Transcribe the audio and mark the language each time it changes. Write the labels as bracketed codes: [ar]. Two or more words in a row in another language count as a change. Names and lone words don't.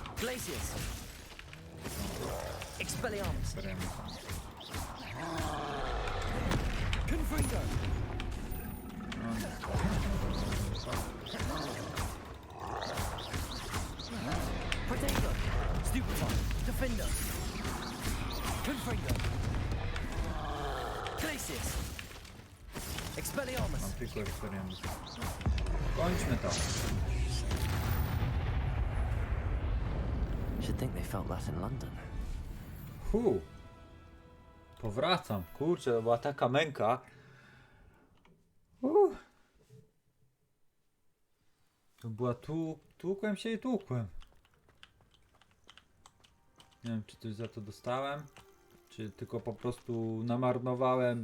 [pl] Glacius. Expelliarmus. Experimentum. Confringo. No nie. Protego. Stupefy. Defender. Confringo. Glacius. Expelliarmus. Mam tylko Experimentum. Kończmy to. [en] Should think they felt that in London. [pl] Powracam. Kurczę, to była taka męka. To była tłukłem się i tłukłem. Nie wiem, czy coś za to dostałem, czy tylko po prostu namarnowałem.